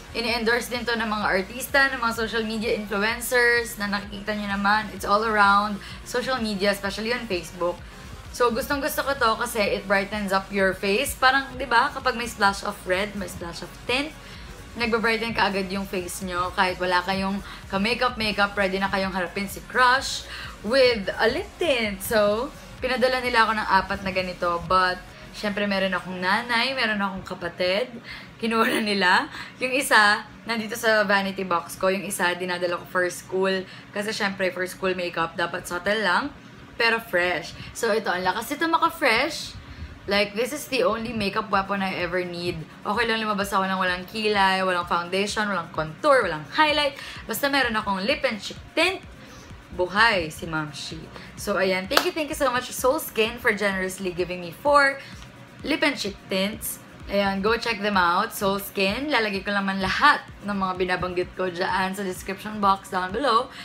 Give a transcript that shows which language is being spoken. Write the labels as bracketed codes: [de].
[tl] Ini-endorse din to ng mga artista, ng mga social media influencers na nakikita nyo naman. [en] It's all around social media, especially on Facebook. [tl] So, gustong-gusto ko to kasi [en] it brightens up your face. [tl] Parang, di ba, kapag may splash of red, may splash of tint, nagbabrighten ka agad yung face nyo. Kahit wala kayong ka-makeup, ready na kayong harapin si crush with a lip tint. So, pinadala nila ako ng 4 na ganito. But, syempre, meron akong nanay, meron akong kapatid. Kinuha na nila. Yung isa, nandito sa vanity box ko. Yung isa, dinadala ko for school. Kasi, syempre, for school makeup, dapat subtle lang. Pero fresh. So, ito, ang lakas ito maka-fresh. [en] Like, this is the only makeup weapon I ever need. [tl] Okay lang lumabas ako ng walang kilay, walang foundation, walang contour, walang highlight. Basta meron akong lip and cheek tint. Buhay si Momshi. So, ayan. [en] Thank you so much, Soul Skin, for generously giving me 4 lip and cheek tints. Ayan, go check them out. Soul Skin. [tl] Lalagay ko naman lahat ng mga binabanggit ko dyan sa description box down below.